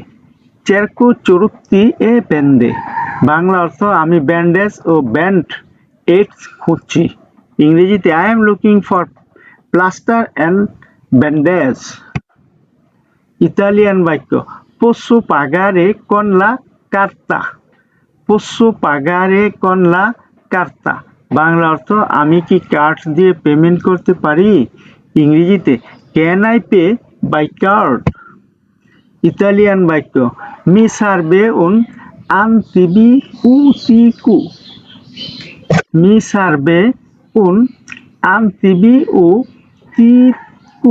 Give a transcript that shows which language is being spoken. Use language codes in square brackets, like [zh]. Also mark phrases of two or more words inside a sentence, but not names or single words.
[it] cerco cerotti e bende. [bn] বাংলা অর্থ আমি ব্যান্ডেজ ও ব্যান্ড এইডস খুঁজছি। [en] ইংরেজিতে I am looking for plaster and bandage. [bn] ইতালিয়ান বাক্য [it] posso pagare con la carta। posso pagare con la carta। [bn] বাংলা অর্থ আমি কি কার্ড দিয়ে পেমেন্ট করতে পারি? [en] ইংরেজিতে can I pay by card? [bn] ইতালিয়ান বাক্য [it] mi serve un antibiotico. mi serve un antibiotico.